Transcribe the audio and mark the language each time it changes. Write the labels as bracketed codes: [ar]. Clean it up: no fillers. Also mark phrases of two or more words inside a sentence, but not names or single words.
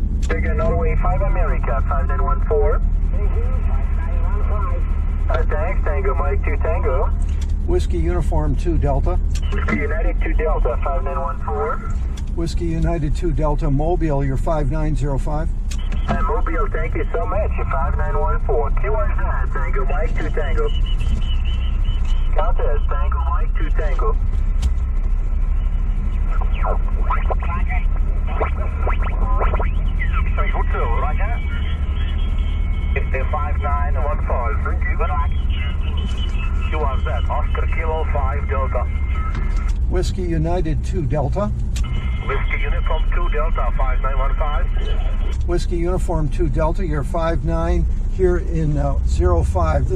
[en] Bigger Norway 5 America, 5914. Thanks, Tango Mike 2 Tango. Whiskey Uniform 2 Delta. Whiskey United 2 Delta, 5914. Whiskey United 2 Delta Mobile, you're 5905. Mobile, thank you so much. 5914. QRZ, Tango Mike 2 Tango. Countess, Tango Mike 2 Tango. Roger. 5914. Thank you. Good luck. QRZ, Oscar Kilo 5 Delta. Whiskey United 2 Delta. Whiskey Uniform 2 Delta 5915. Whiskey Uniform 2 Delta, you're 59 here in 05.